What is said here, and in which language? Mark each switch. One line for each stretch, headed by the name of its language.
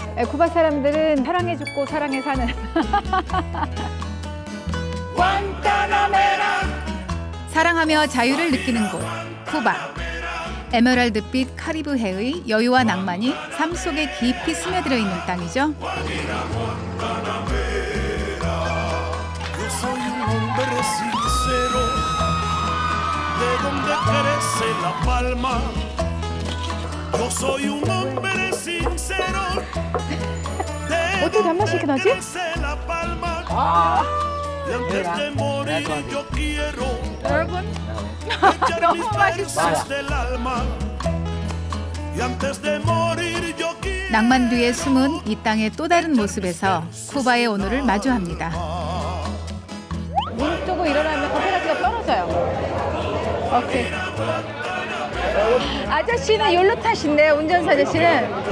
Korean: 쿠바 사람들은 사랑해 죽고 사랑해 사는 사랑하며 자유를 느끼는 곳 쿠바. 에메랄드빛 카리브해의 여유와 낭만이 삶 속에 깊이 스며들어 있는 땅이죠.
Spanish: Yo soy un hombre sincero, de donde crece la palma. Yo soy un hombre sincero, de
Korean: 어떻게 단맛이 이렇게 나지?
Spanish: crece la palma. Y antes de morir yo quiero echar mis versos del alma. Y antes de morir yo quiero
Korean: 낭만 뒤에 숨은 이 땅의 또 다른 모습에서 쿠바의 오늘을 마주합니다. 무릎 뜨고 일어나면 커피라티가 떨어져요. 오케이. 아저씨는 욜로 타신대요. 운전사 아저씨는.